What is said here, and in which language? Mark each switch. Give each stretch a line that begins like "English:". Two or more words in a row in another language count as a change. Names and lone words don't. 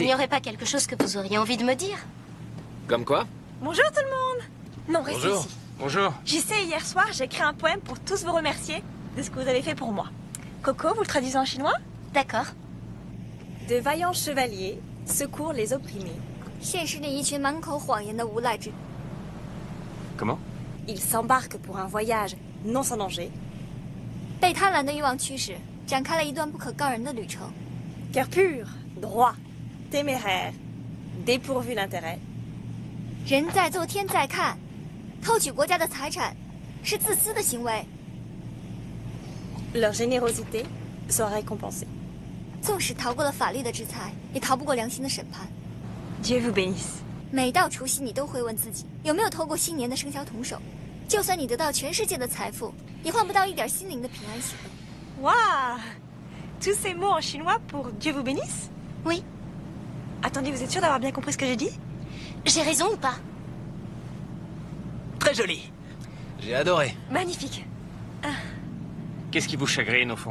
French: Il n'y aurait pas quelque chose que vous auriez envie de me dire? Comme quoi? Bonjour tout le monde. Non, restez Bonjour. ici. Bonjour. J'y sais, hier soir, j'ai écrit un poème pour tous vous remercier de ce que vous avez fait pour moi. Coco, vous le traduisez en chinois? D'accord. De vaillants chevaliers secourent les opprimés.
Chinese: 现实里一群满口谎言的无赖之
French: Comment? Ils s'embarquent pour un voyage non sans danger.
Chinese: 被贪婪的欲望驱使，展开了一段不可告人的旅程。
French: Cœur pur, droit, téméraire, dépourvu d'intérêt.
Chinese: 人在做天在看，偷取国家的财产是自私的行为。
French: Leur générosité sera récompensée.
Chinese: 纵使逃过了法律的制裁，也逃不过良心的审判。
French: Dieu vous bénisse.
Chinese: 每到除夕，你都会问自己有没有偷过新年的生肖童手。就算你得到全世界的财富，也换不到一点心灵的平安喜乐。
French: Waouh! Tous ces mots en chinois pour Dieu vous bénisse? Oui. Attendez, vous êtes sûr d'avoir bien compris ce que j'ai dit? J'ai raison ou pas? Très joli. J'ai adoré. Magnifique. Qu'est-ce qui vous chagrine, au fond?